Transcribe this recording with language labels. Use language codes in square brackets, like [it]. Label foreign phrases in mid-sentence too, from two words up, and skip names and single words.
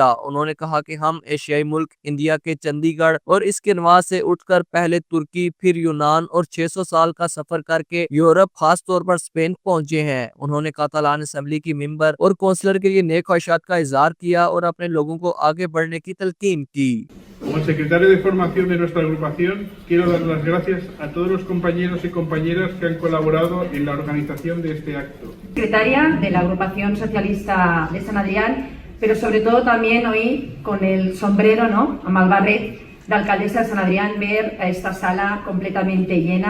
[ur] انہوں نے کہا کہ ہم ایشیائی ملک انڈیا کے چندی گڑھ اور اس کے نواح سے اٹھ کر پہلے ترکی، پھر یونان اور 600 سال کا سفر کر کے یورپ، خاص طور پر اسپین پہنچے ہیں۔ انہوں نے کاتالان اسمبلی کی ممبر اور کونسلر کے لیے نیک خواہشات کا اظہار کیا اور اپنے لوگوں کو آگے بڑھنے کی تلقین کی۔ [es] Como el secretario de formación de nuestra agrupación, quiero dar las gracias a todos los compañeros y compañeras que han colaborado en la organización de este acto. Secretaria de la Agrupación Socialista de San Adrián, pero sobre todo también hoy con el sombrero, ¿no?, a Malvarret, de alcaldesa de San Adrián, ver a esta sala completamente llena.